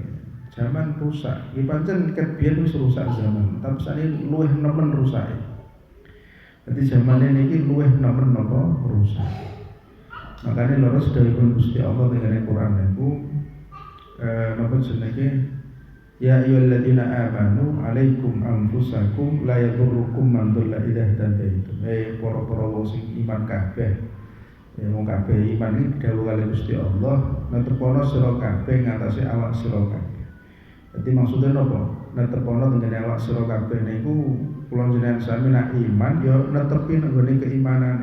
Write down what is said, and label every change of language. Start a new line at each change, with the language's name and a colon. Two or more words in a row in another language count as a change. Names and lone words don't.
Javanese: Zaman rusak. Iki pancen ket biyen wis rusak zaman, tapi sakniki luwih nemen rusake. Dadi zamane niki luwih nemen napa rusak. Makane leres dawuhipun Gusti Allah teng Quran niku napa jenenge
Arabic: يا أيها الذين آمنوا عليكم أنفسكم لا يضركم من ضل إذا اهتديتم.
Javanese: Para wong sing iman kabeh. Wong kabeh iman iki dawuh kali Gusti Allah, netepono sira kabeh ngatasi awak sira kabeh. Dadi maksudnya napa? Netepono tengene awak sira kabeh niku kula jenengan sami nak iman ya netepi nggone keimanane.